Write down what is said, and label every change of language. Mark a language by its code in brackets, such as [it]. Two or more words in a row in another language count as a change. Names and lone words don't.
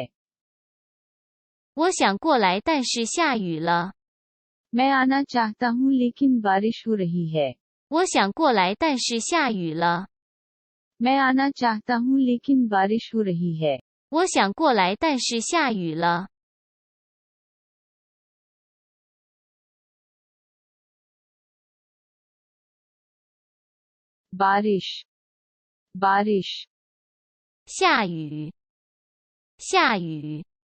[zh] 我想过来，但是下雨了。 [hi] मैं आना चाहता हूँ लेकिन बारिश हो रही है [zh] 我想过来，但是下雨了。 [hi] मैं आना चाहता हूँ लेकिन बारिश हो रही है [zh] 我想过来，但是下雨了。 [hi] बारिश बारिश [zh] 下雨，下雨。